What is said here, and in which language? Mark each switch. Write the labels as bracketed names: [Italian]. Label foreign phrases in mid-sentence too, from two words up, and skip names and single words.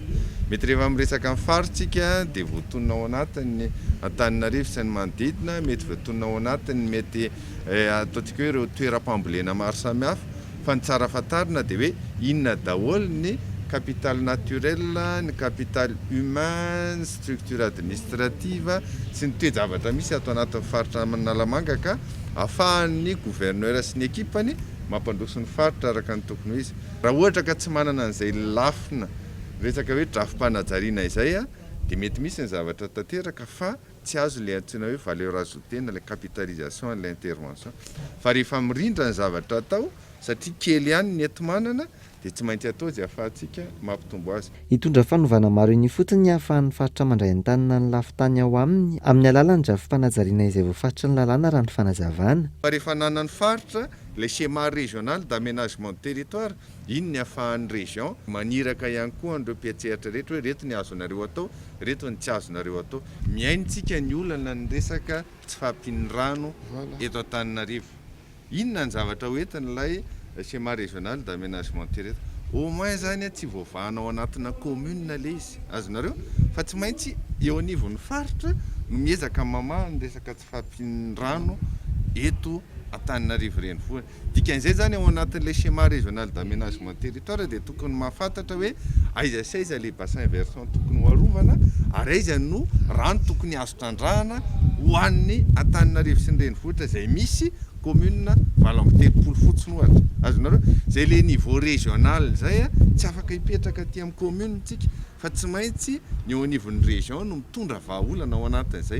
[Malagasy] Mety rehefa miresaka amin'ny faritsika dia voatonona ao anatin'ny Antananarivo sy ny manodidina, mety voatonona ao anatiny mety ataontsika hoe ireo toeram-pambolena maro samihafa, fa ny tsara fantarina dia hoe inona daholo ny [French] capital naturel, [Malagasy] ny [French] capital humain, structure administrative [Malagasy] sy ny toe-javatra misy ato anatin'ny faritra Analamanga ka ahafahan'ny gouverneur sy ny ekipany mampandroso ny faritra araka ny tokony ho izy. Raha ohatra ka tsy manana an'izay lafina resaka hoe drafim-panajariana izay dia mety misy ny zavatra tanteraka fa tsy azo ilay antsoina hoe [French] valeur ajoutée [Malagasy] na [French] la capitalisation de l'intervention. [Malagasy] Fa rehefa mirindra ny zavatra atao satria kely ihany ny eto manana dia tsy maintsy atao izay ahafahantsika mampitombo azy. Hitondra fanovana maro iny fotsiny ahafahan'ny faritra mandray an-tanana ny lafitany ao aminy amin'ny alalan'ny drafim-panajariana izay voafaritra ny lalàna raha ny fanazavana. Rehefa nanana ny faritra le [French] schéma régional d'aménagement du territoire, [Malagasy] iny ny ahafahan'ny région maniraka ihany koa an'ireo mpiatseritra rehetra hoe reto ny azonareo atao, reto ny tsy azonareo atao. Miaintsika ny olana ny resaka tsy fahampian'ny rano eto Antananarivo. Inona ny zavatra hoentin'ilay [French] schéma régional d'aménagement du territoire? Au moins [Malagasy] zany tsy voavahanao anatina commune le izy, azonareo, fa tsy maintsy eo anivon'ny faritra no miezaka mamaha ny resaka tsy fahampian'ny rano eto Antananarivo renivohitra. Dikan'izay zany ao anatin'ilay [French] schéma régional d'aménagement du territoire [Malagasy] dia tokony mahafantatra hoe aiza sy aiza le [French] bassin versant [Malagasy] tokony ho arovana ary aiza no rano tokony azo trandrahana ho an'ny Antananarivo sy ny renivohitra izay misy commune 23 fotsiny ohatra. Azonareo, zay le [French] niveau régional [Malagasy] zay tsy afaka hipetraka aty amin'ny commune tsika fa tsy maintsy ny eo anivon'ny région no mitondra vahaolana ao anatin'izay.